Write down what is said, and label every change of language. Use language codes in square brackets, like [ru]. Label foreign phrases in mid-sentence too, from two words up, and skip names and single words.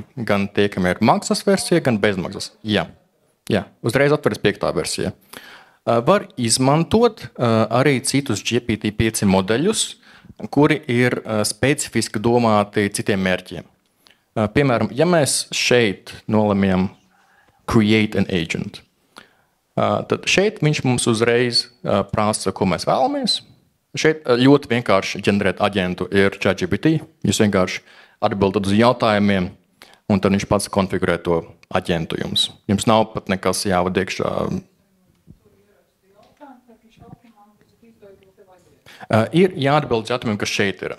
[lv] Gan tie, kam ir maksas versija, gan bezmaksas. Jā, uzreiz atveras 5. versija. Var izmantot arī citus GPT-5 modeļus, kuri ir specifiski domāti citiem mērķiem. Piemēram, ja mēs šeit nolemjam [en] create an agent, [lv] tad šeit viņš mums uzreiz prasa, ko mēs vēlamies. Šeit ļoti vienkārši ģenerēt aģentu ir ChatGPT. Jūs vienkārši atbildat uz jautājumiem, un tad viņš pats konfigurē to aģentu jums. Jums nav pat nekas jāvada iekšā. Ir jāatbild uz jautājumiem, kas šeit ir.